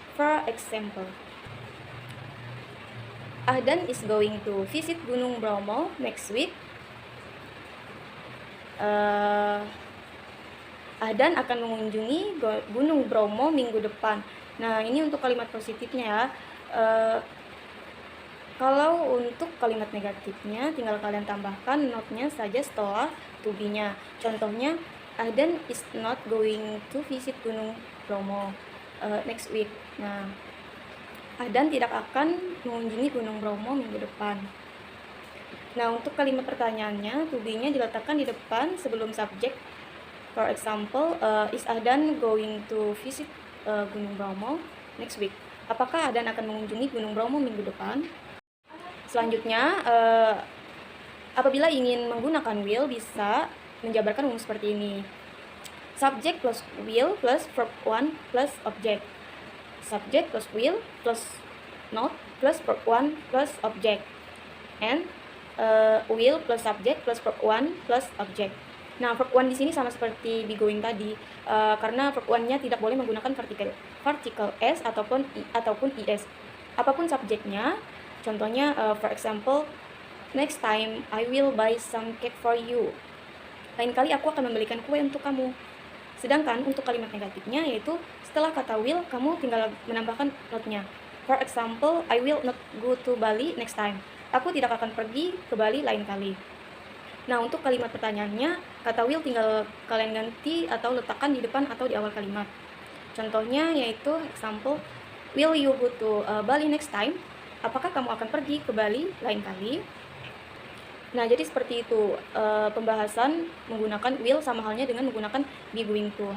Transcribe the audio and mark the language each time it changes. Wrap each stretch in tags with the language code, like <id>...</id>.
<en>For example, Ahdan is going to visit Gunung Bromo next week.</en> <id>Ahdan akan mengunjungi Gunung Bromo minggu depan. Nah, ini untuk kalimat positifnya ya. Kalau untuk kalimat negatifnya, tinggal kalian tambahkan not-nya saja setelah to be-nya. Contohnya,</id> <en>Ahdan is not going to visit Gunung Bromo next week.</en> <id>Nah, Ahdan tidak akan mengunjungi Gunung Bromo minggu depan. Nah, untuk kalimat pertanyaannya, to be-nya diletakkan di depan sebelum subjek.</id> <en>For example, is Ahdan going to visit Gunung Bromo next week?</en> <id>Apakah Ahdan akan mengunjungi Gunung Bromo minggu depan? Selanjutnya, Apabila ingin menggunakan will, bisa menjabarkan umum seperti ini.</id> <en>Subject plus will plus verb 1 plus object. Subject plus will plus not plus verb 1 plus object. And will plus subject plus verb 1 plus object.</en> <id>Nah, verb 1 di sini sama seperti be going tadi, karena verb 1-nya tidak boleh menggunakan partikel s ataupun is. Apapun subjeknya, contohnya</id> <en>for example, next time I will buy some cake for you.</en> <id>Lain kali aku akan membelikan kue untuk kamu. Sedangkan untuk kalimat negatifnya, yaitu setelah kata will, kamu tinggal menambahkan not-nya.</id> <en>For example, I will not go to Bali next time.</en> <id>Aku tidak akan pergi ke Bali lain kali. Nah, untuk kalimat pertanyaannya, kata will tinggal kalian ganti atau letakkan di depan atau di awal kalimat. Contohnya yaitu</id> <en>example, will you go to Bali next time?</en> <id>Apakah kamu akan pergi ke Bali lain kali? Nah, jadi seperti itu pembahasan menggunakan will sama halnya dengan menggunakan be going to.</id>